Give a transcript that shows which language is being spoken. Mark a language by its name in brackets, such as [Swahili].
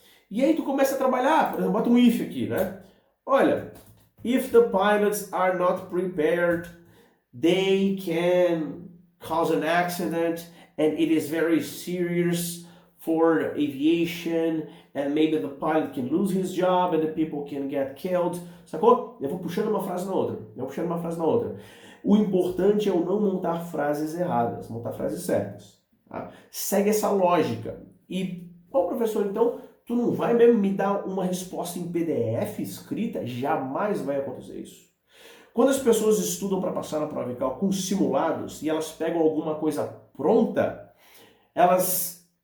[Portuguese] E aí tu começa a trabalhar, por exemplo, bota um if aqui, né? [English] Olha, if the pilots are not prepared, they can cause an accident and it is very serious for aviation and maybe the pilot can lose his job and the people can get killed. [Portuguese] Sacou? Eu vou puxando uma frase na outra. O importante é eu não montar frases erradas, montar frases certas. Tá? Segue essa lógica. E, professor, então, tu não vai mesmo me dar uma resposta em PDF escrita? Jamais vai acontecer isso. Quando as pessoas estudam para passar na prova ICAL com simulados e elas pegam alguma coisa pronta, elas